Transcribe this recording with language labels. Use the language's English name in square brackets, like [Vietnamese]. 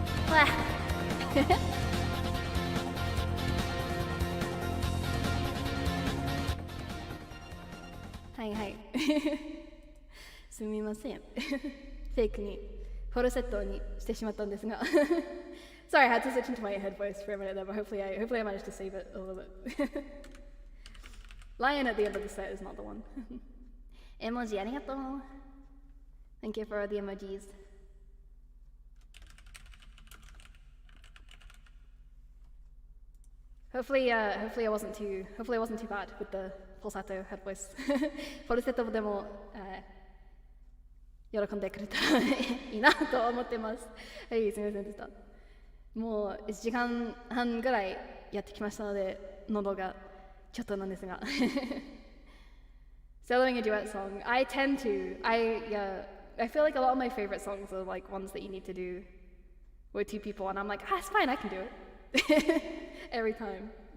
[Japanese] わはいはいすみませんフェイクにフォルセットにしてしまったんですが [English] Sorry, I had to switch into my head voice for a minute there, but hopefully I managed to save it a little bit. Lion at the end of the set is not the one. Emoji, arigatou. Thank you for all the emojis. Hopefully I wasn't too bad with the falsetto head voice. [Japanese] フォルセットでも、喜んでくれたらいいなと思ってます。はい、すみませんでした。もう1時間半ぐらいやってきましたので、喉がちょっとなんですが。 [English] Soloing a duet song, I feel like a lot of my favorite songs are like ones that you need to do with two people, and I'm like, it's fine, I can do it. Every time.